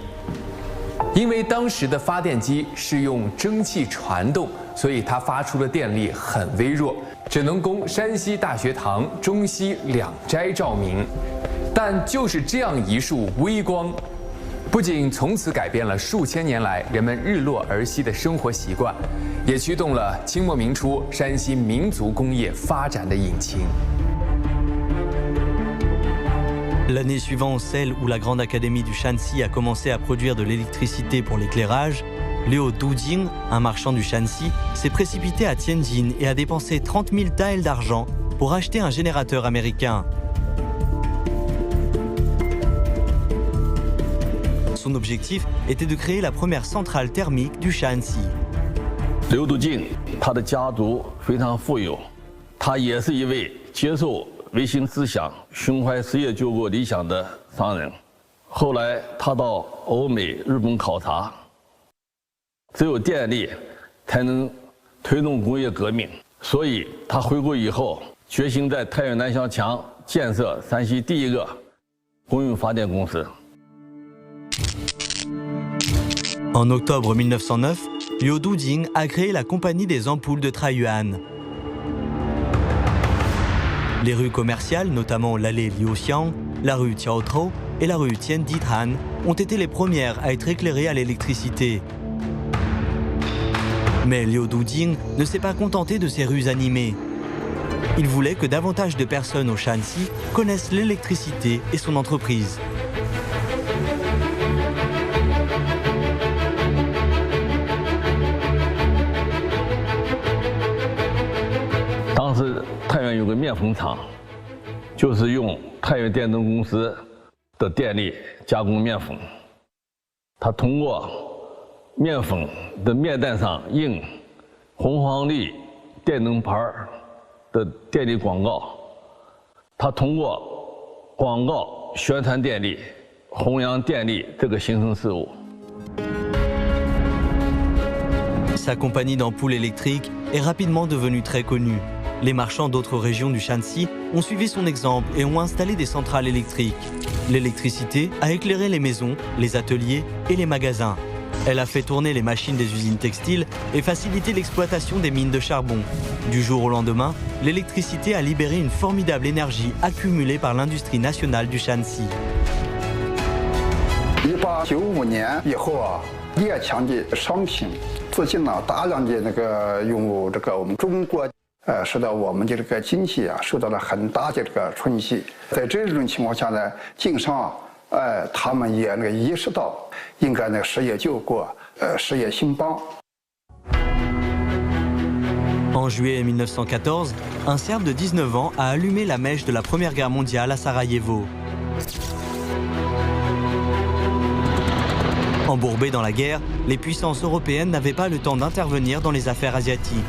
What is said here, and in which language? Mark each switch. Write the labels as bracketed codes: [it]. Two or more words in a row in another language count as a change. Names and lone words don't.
[zh] 因为当时的发电机是用蒸汽传动，所以它发出的电力很微弱，只能供山西大学堂中西两斋照明。但就是这样一束微光，不仅从此改变了数千年来人们日落而息的生活习惯，也驱动了清末明初山西民族工业发展的引擎。 [fr] L'année suivant celle où la Grande Académie du Shanxi a commencé à produire de l'électricité pour l'éclairage, Liu Dujing, un marchand du Shanxi, s'est précipité à Tianjin et a dépensé 30 000 taels d'argent pour acheter un générateur américain. Son objectif était de créer la première centrale thermique du Shanxi. [zh] Liu Dujing, 他的家族非常富有，他也是一位接受 维新思想、胸怀实业救国理想的商人。后来，他到欧美、日本考察，只有电力才能推动工业革命。所以，他回国以后，决心在太原南乡墙建设山西第一个公用发电公司。 [fr] En octobre 1909, Liu Dujing a créé la Compagnie des ampoules de Taiyuan. Les rues commerciales, notamment l'allée Liuxiang, la rue Qiaotou et la rue Tianditan, ont été les premières à être éclairées à l'électricité. Mais Liu Dujing ne s'est pas contenté de ces rues animées. Il voulait que davantage de personnes au Shanxi connaissent l'électricité et son entreprise. [zh] Dans 太原有个面粉厂，就是用太原电灯公司的电力加工面粉。它通过面粉的面蛋上印红黄绿电灯牌的电力广告，它通过广告宣传电力、弘扬电力这个形成事物。 [fr] Sa compagnie d'ampoules électriques est rapidement devenue très connue. Les marchands d'autres régions du Shanxi ont suivi son exemple et ont installé des centrales électriques. L'électricité a éclairé les maisons, les ateliers et les magasins. Elle a fait tourner les machines des usines textiles et facilité l'exploitation des mines de charbon. Du jour au lendemain, l'électricité a libéré une formidable énergie accumulée par l'industrie nationale du Shanxi. [zh] 1895 年以后啊，列强的商品资金呢，大量的涌入我们中国。使得我们的这个经济啊受到了很大的这个冲击。在这种情况下呢，经商他们也意识到应该实业救国，实业兴邦。 [fr] En juillet 1914, un Serbe de 19 ans a allumé la mèche de la Première Guerre mondiale à Sarajevo. Embourbés dans la guerre, les puissances européennes n'avaient pas le temps d'intervenir dans les affaires asiatiques.